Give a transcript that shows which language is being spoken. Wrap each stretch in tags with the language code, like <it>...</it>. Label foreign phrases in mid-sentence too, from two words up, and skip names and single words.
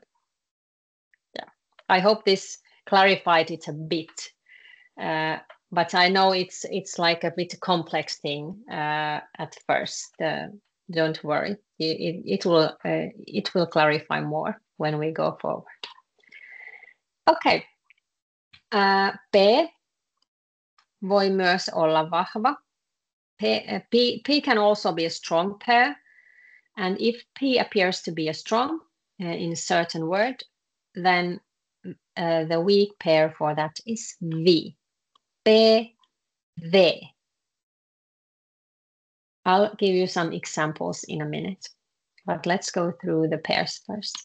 <en>Yeah, I hope this clarified it a bit. But I know it's like a bit complex thing at first. Don't worry, it will clarify more when we go forward.</en> <fi>Okay. P voi myös olla vahva.</fi> <en>P can also be a strong pair. And if P appears to be a strong in a certain word, then the weak pair for that is V. P, V. I'll give you some examples in a minute, but let's go through the pairs first.</en>